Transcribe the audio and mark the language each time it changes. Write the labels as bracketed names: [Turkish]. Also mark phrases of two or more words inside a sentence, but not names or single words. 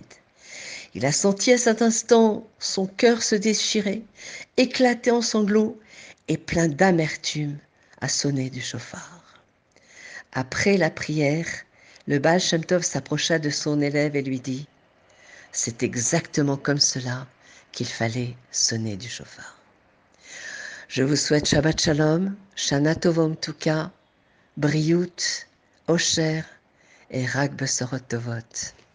[French] Il a senti à cet instant son cœur se déchirer, éclater en sanglots, et plein d'amertume à sonner du shofar. Après la prière, le Baal Shem Tov s'approcha de son élève et lui dit « C'est exactement comme cela qu'il fallait sonner du shofar. » Je vous souhaite [Hebrew] שבת שלום, שנה טובה ומתוקה, בריאות, אושר ורק בשורות טובות.